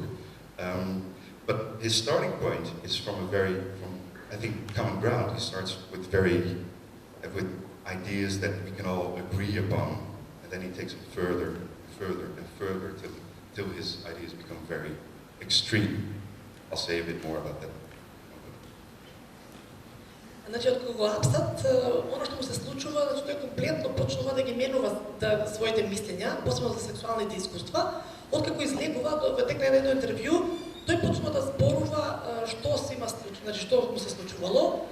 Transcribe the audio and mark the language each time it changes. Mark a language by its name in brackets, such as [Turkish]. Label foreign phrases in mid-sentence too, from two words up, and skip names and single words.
[English] But his starting point is from I think, common ground. He starts with with ideas that we can all agree upon, and then he takes it further, further, and further till his ideas become very extreme. I'll say a bit more about that. [Macedonian] Значи, од кога го апсат, оно што му се случува, значи тој комплетно почнува да ги менува своите мислења, посебно за сексуалните искуства. Откако излегува, во тек на едно интервју, тој почнува да зборува што се има случило, значи што му се случувало.